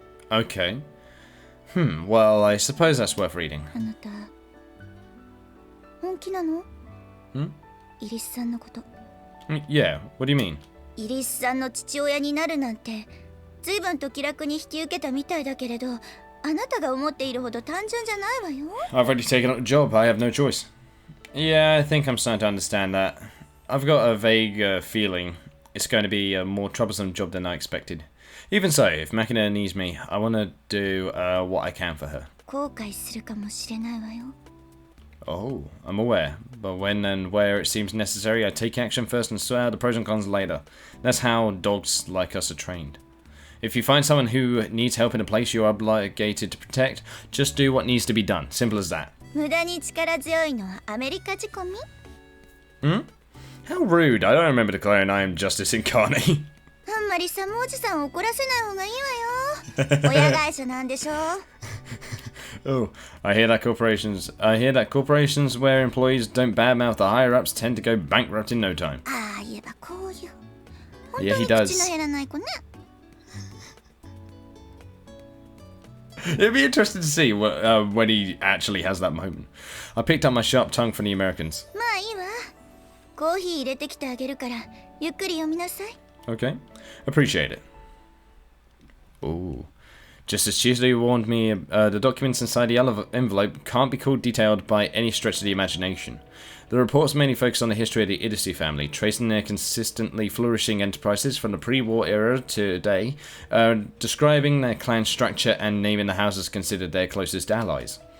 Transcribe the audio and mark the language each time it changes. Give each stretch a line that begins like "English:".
English: Okay. Well, I suppose that's worth reading.
Japanese: あなた本気なの？ Hmm? イリスさんのこと。
English: Yeah, what do you mean?
Japanese: イリスさんの父親になるなんて随分と気楽に引き受けたみたいだけれど、あなたが思っているほど単純じゃないわよ。
English: I've already taken up the job, I have no choice. Yeah, I think I'm starting to understand that. I've got a vague feeling it's going to be a more troublesome job than I expected. Even so, if Makina needs me, I want to do what I can for her.
Japanese: 後悔するかもしれないわよ。
English: Oh, I'm aware. But when and where it seems necessary, I take action first and swear the pros and cons later. That's how dogs like us are trained. If you find someone who needs help in a place you're obligated to protect, just do what needs to be done. Simple as that.
Japanese: 無駄に力強いのはアメリカ仕込み？
English: Hmm? How rude. I don't remember declaring I am justice incarnate.
Japanese: あんまりサムおじさんを怒らせない方がいいわよ。親会社なんでしょ。
English: Oh, I hear that corporations where employees don't badmouth the higher-ups tend to go bankrupt in no time.
Japanese: ああ言えばこういう。本
English: Yeah,
Japanese: 当
English: he
Japanese: に
English: does.
Japanese: 口の減らない子ね。
English: It'd be interesting to see when he actually has that moment. I picked up my sharp tongue from the Americans.
Japanese: まあいいわ。コーヒー入れてきてあげるからゆっくり読みなさい。
English: Okay, appreciate it. Ooh. Just as Chizu warned me, the documents inside the envelope can't be called detailed by any stretch of the imagination. The reports mainly focus on the history of the Idisu family, tracing their consistently flourishing enterprises from the pre-war era to today, describing their clan structure and naming the houses considered their closest allies.